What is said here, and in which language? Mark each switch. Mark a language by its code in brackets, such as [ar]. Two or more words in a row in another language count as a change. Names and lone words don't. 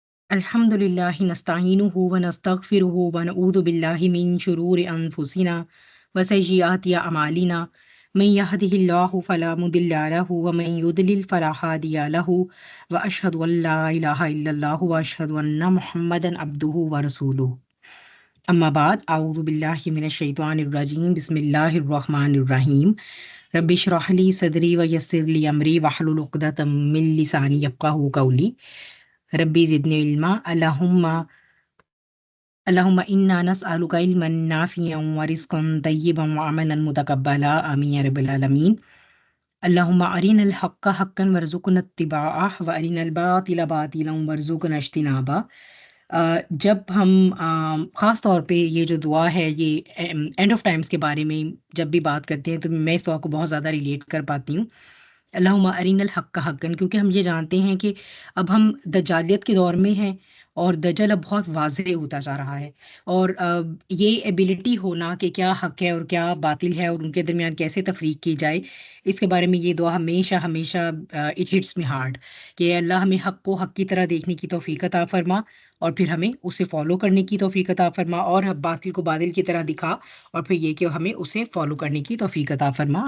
[ar] الحمد لله نستعينه ونستغفره ونعوذ بالله من شرور أنفسنا وسيئات أعمالنا من يهده الله فلا مضل له ومن يضلل فلا هادي له وأشهد أن لا إله إلا الله وأشهد أن محمدا عبده ورسوله أما بعد أعوذ بالله من الشيطان الرجيم بسم الله الرحمن الرحيم رب اشرح لي صدري ويسر لي أمري واحلل عقدة من لساني يفقهوا قولي رب زدني علما اللهم إنا نسألك علما نافعا ورزقا طيبا وعملا متقبلا آمين يا رب العالمين اللهم أرنا الحق حقا وارزقنا اتباعه وأرنا الباطل باطلا وارزقنا اجتنابه. [hi] जब हम ख़ास तौर पे ये जो दुआ है ये [en] end of times [hi] के बारे में जब भी बात करते हैं तो मैं इस दुआ को बहुत ज़्यादा रिलेट कर पाती हूँ। [ar] اللهم أرنا الحق حقا, [hi] क्योंकि हम ये जानते हैं कि अब हम दज्जालियत के दौर में हैं और दज्जल अब बहुत वाज़ेह होता जा रहा है और ये एबिलिटी होना कि क्या हक़ है और क्या बातिल है और उनके दरमियान कैसे तफ़रीक की जाए, इसके बारे में ये दुआ हमेशा हमेशा [en] it hits me hard [hi] कि अल्लाह हमें हक़ को हक़ की तरह देखने की तौफ़ीक अता फ़रमा और फिर हमें उसे फ़ॉलो करने की तौफ़ीक अता फ़रमा और बातिल को बातिल की तरह दिखा और फिर ये कि हमें उसे फ़ॉलो करने की तौफ़ीक अता फ़रमा।